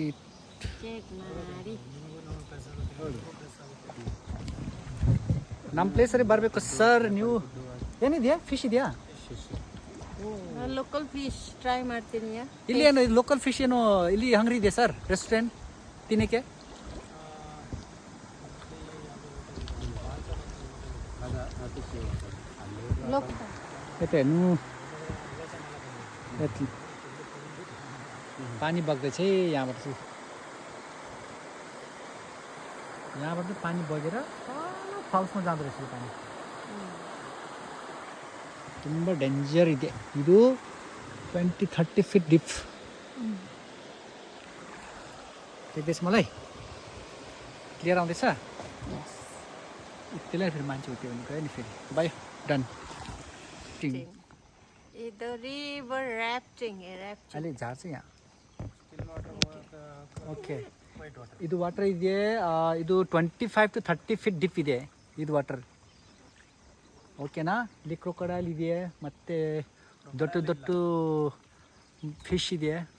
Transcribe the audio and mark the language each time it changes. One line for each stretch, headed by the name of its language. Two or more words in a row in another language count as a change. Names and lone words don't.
Kannada: ಚೆಕ್ ಮಾಡಿ. ನಮ್ಮ ಪ್ಲೇಸಲ್ಲಿ ಬರಬೇಕು ಸರ್. ನೀವು ಏನಿದೆಯಾ, ಫಿಶ್ ಇದೆಯಾ?
English: local fish try
Kannada: ಮಾಡ್ತೀನಿ. ಇಲ್ಲಿ ಏನು
English: local fish
Kannada: ಏನು ಇಲ್ಲಿ ಅಂಗಡಿ ಇದೆ ಸರ್, ರೆಸ್ಟೋರೆಂಟ್ ತಿನ್ನಕ್ಕೆ?
Nepali: यता हेर्नु, यति पानी बग्दैछ है यहाँबाट चाहिँ. यहाँबाट चाहिँ पानी बगेर फल्समा जाँदो रहेछ यो पानी.
Kannada: ತುಂಬ ಡೇಂಜರ್ ಇದೆ ಇದು.
English: 20-30 feet deep.
Nepali: देख्दैछ मलाई क्लियर आउँदैछ? त्यसलाई फेरि मान्छे उठ्यो भने गयो नि फेरि. बाई डन.
Kannada: ಇದು
English: river rafting.
Kannada: ಅಲ್ಲಿ ಜಾರ್ಸ್ ಯಾ. ಓಕೆ, ಇದು ವಾಟರ್ ಇದೆ. ಇದು 25-30
English: feet deep
Kannada: ಇದೆ ಇದು ವಾಟರ್. ಓಕೆನಾ? ಇಲ್ಲಿ ಕ್ರೊಕೊಡೈಲ್ ಇದೆ, ಮತ್ತೆ ದೊಡ್ಡ ದೊಡ್ಡ ಫಿಶ್ ಇದೆ.